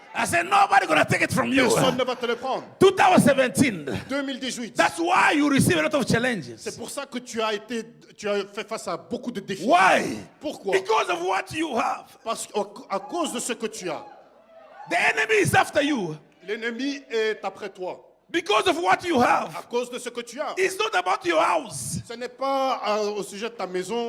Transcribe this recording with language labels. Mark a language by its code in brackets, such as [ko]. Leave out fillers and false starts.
[en] I said nobody gonna take it from you. [fr] Personne ne va te le prendre. [en] 2017. [fr] 2018. [en] That's why you receive a lot of challenges. [fr] C'est pour ça que tu as fait face à beaucoup de défis. [en] Why? [fr] Pourquoi? [en] Because of what you have. [fr] Parce qu'à cause de ce que tu as, [en] The enemy is after you. [fr] l'ennemi est après toi. [en] Because of what you have. [fr] À cause de ce que tu as. [en] It's not about your house. [fr] Ce n'est pas au sujet de ta maison.